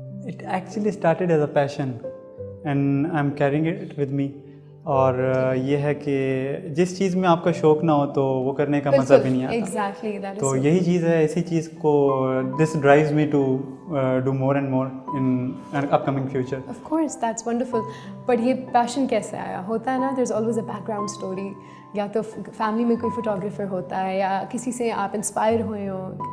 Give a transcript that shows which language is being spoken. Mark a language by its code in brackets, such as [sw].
[en] It actually started as a passion and I'm carrying it with me. [ur] اور یہ ہے کہ جس چیز میں آپ کا شوق نہ ہو تو وہ کرنے کا مزہ بھی نہیں آتا. [en] Exactly, that is [ur] تو یہی چیز ہے, اسی چیز کو [en] this drives me to do more and more in an upcoming future. Of course, that's wonderful. [ur] But یہ پیشن کیسے آیا؟ ہوتا ہے نا, [en] there's always a background story. [ur] یا تو فیملی میں کوئی فوٹوگرافر ہوتا ہے یا کسی سے آپ انسپائر ہوئے ہو.